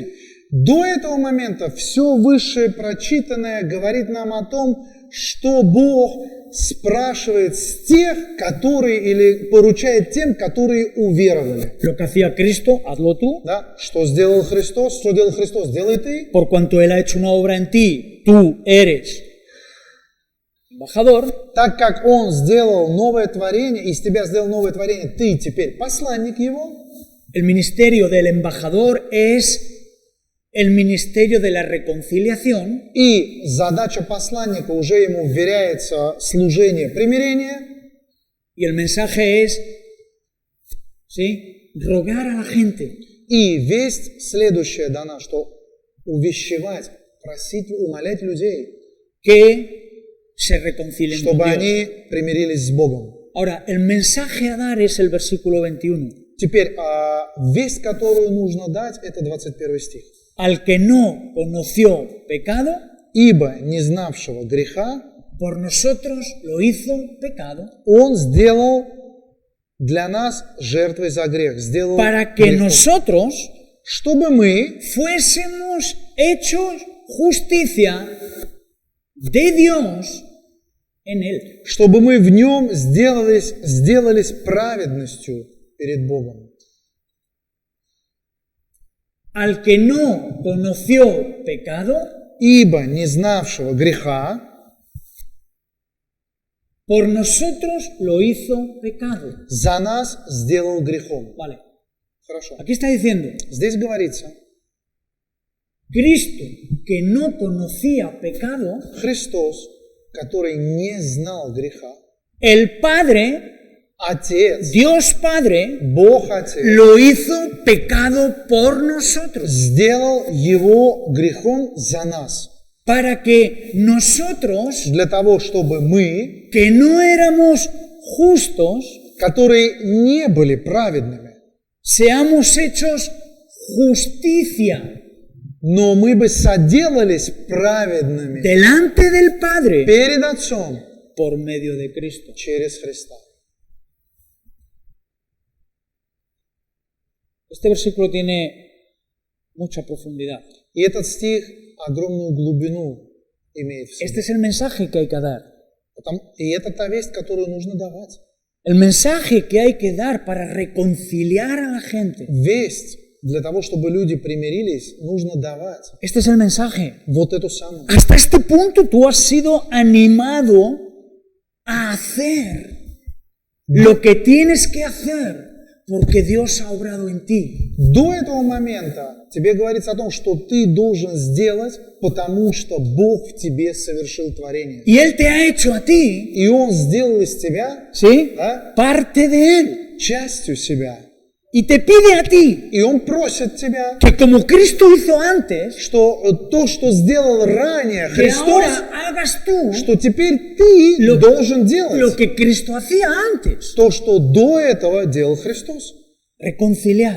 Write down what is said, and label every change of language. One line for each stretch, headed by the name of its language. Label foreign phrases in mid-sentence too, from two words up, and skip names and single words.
Russian: До этого момента все высшее прочитанное говорит нам о том, что Бог спрашивает с тех, которые, или поручает тем, которые уверовали.
Spanish: Lo que hacía Cristo, hazlo tú.
Russian: Да? Что сделал Христос? Что делал Христос? Делай ты.
Spanish: Por cuanto Él ha hecho una obra en ti, tú eres embajador.
Russian: Так как Он сделал новое творение, из тебя сделал новое творение, ты теперь посланник Его.
Spanish: El ministerio del embajador es el ministerio de la reconciliación.
Russian: И задача посланника, уже ему вверяется служение примирения.
Spanish: Y el mensaje es, ¿sí?, rogar a la gente.
Russian: И весть следующая дана, что увещевать, просить, умолять людей,
Spanish: Que se reconcilien con
Russian: чтобы
Spanish: Dios.
Russian: они примирились с Богом.
Spanish: Ahora, el mensaje a dar es el versículo 21.
Russian: Теперь, весть, которую нужно дать, это 21 стих.
Spanish: Al que no conoció pecado,
Russian: «Ибо не знавшего греха
Spanish: por nosotros lo hizo pecado,
Russian: Он сделал для нас жертвой за грех». Сделал
Spanish: para que
Russian: грехом.
Spanish: nosotros
Russian: Чтобы мы
Spanish: fuésemos hechos justicia de Dios en Él.
Russian: чтобы мы в Нем сделались праведностью перед Богом.
Spanish: Al que no conoció pecado,
Russian: Ибо не знавшего греха
Spanish: por nosotros lo hizo pecado.
Russian: за нас сделал грехом.
Spanish: Vale.
Russian: Хорошо.
Spanish: Aquí está diciendo,
Russian: Здесь говорится,
Spanish: Cristo, que no conocía pecado,
Russian: Христос, который не знал греха,
Spanish: el Padre,
Russian: Отец,
Spanish: Dios Padre,
Russian: Бог Отец,
Spanish: lo hizo pecado por nosotros,
Russian: сделал его грехом за нас.
Spanish: para que nosotros,
Russian: Для того, чтобы мы,
Spanish: que no éramos justos,
Russian: которые не были праведными,
Spanish: seamos hechos justicia
Russian: но мы бы соделались праведными
Spanish: delante del Padre
Russian: перед Отцом
Spanish: por medio de Cristo.
Russian: через Христа.
Spanish: Este versículo tiene mucha profundidad.
Russian: И этот стих огромную глубину имеет в себе.
Spanish: Este es el mensaje que hay que dar.
Russian: И это та весть, которую нужно давать.
Spanish: El mensaje que hay que dar para reconciliar a la gente.
Russian: Весть для того, чтобы люди примирились, нужно давать.
Spanish: Este es el mensaje.
Russian: Вот эту самую.
Spanish: Hasta este punto tú has sido animado a hacer lo que tienes que hacer porque Dios ha obrado en ti.
Russian: До этого момента тебе говорится о том, что ты должен сделать, потому что Бог в тебе совершил творение.
Spanish: Y Él te ha hecho a ti,
Russian: И Он сделал из тебя,
Spanish: ¿sí?
Russian: да,
Spanish: Parte de Él.
Russian: частью себя.
Spanish: Y te pide a ti
Russian: И Он просит тебя,
Spanish: que como Cristo hizo antes,
Russian: что то, что сделал ранее
Spanish: que
Russian: Христос,
Spanish: ahora hagas tú
Russian: что теперь ты должен
Spanish: lo
Russian: делать
Spanish: que Cristo hacía antes.
Russian: то, что до этого делал Христос.
Spanish: Reconciliar.